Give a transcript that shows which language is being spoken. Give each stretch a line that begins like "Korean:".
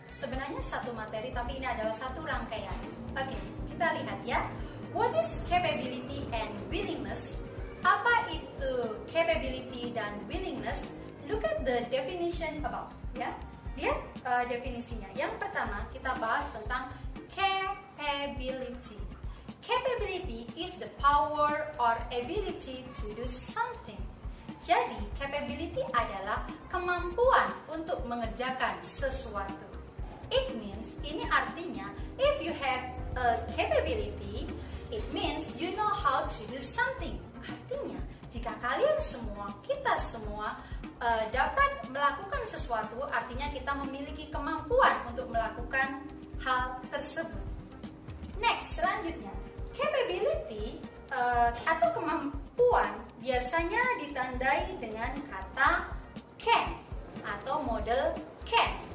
Indonesian: Sebenarnya satu materi, tapi ini adalah satu rangkaian. Oke, kita lihat ya.
English: What is capability and willingness?
Indonesian: Apa itu capability dan willingness?
English: Look at the definition above, ya.
Indonesian: Lihat definisinya. Yang pertama kita bahas tentang capability.
English: Capability is the power or ability to do something.
Indonesian: Jadi capability adalah kemampuan untuk mengerjakan sesuatu.
English: It means,
Indonesian: ini artinya,
English: if you have a capability, it means you know how to do something.
Indonesian: Artinya, jika kalian semua, kita semua dapat melakukan sesuatu, artinya kita memiliki kemampuan untuk melakukan hal tersebut. Next, selanjutnya, capability atau kemampuan biasanya ditandai dengan kata can atau model can.